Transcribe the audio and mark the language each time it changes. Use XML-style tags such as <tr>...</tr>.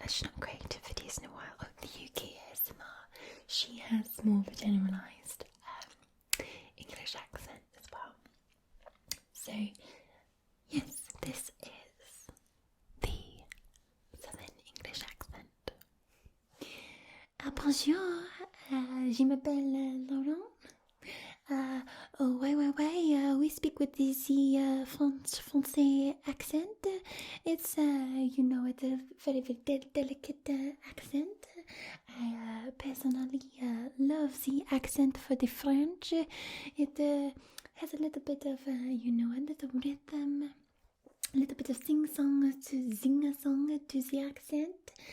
<en>She's not created videos in a while. Oh, the UK ASMR. She has more of a generalised English accent as well. So yes, this is the Southern English accent.</en> <fr>Bonjour, je m'appelle Laurent.</fr> <en>We speak with the Francais accent. It's you know, it's a very delicate accent. I personally love the accent for the French. It has a little bit of you know, a little rhythm, a little bit of sing-song to the accent.</en>